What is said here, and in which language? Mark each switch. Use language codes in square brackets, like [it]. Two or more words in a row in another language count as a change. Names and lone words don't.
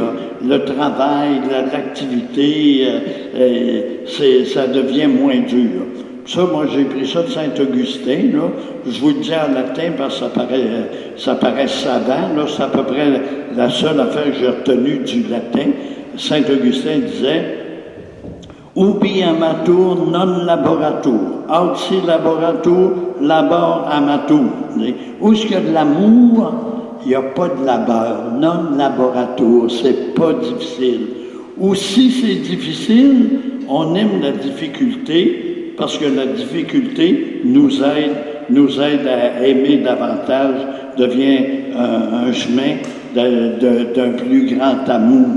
[fr] Le travail, l'activité, ça devient moins dur. Ça, moi, j'ai pris ça de Saint-Augustin, là. Je vous le dis en latin parce que ça paraît savant, là. C'est à peu près la seule affaire que j'ai retenue du latin. Saint-Augustin disait « [la] Ubi amatur non laboratur, aut si laboratur labor amatur ». [fr] Où est-ce qu'il y a de l'amour, il n'y a pas de labeur, [la] non laboratur, [fr] c'est pas difficile. Ou si c'est difficile, on aime la difficulté, parce que la difficulté nous aide à aimer davantage, devient un chemin d'un plus grand amour.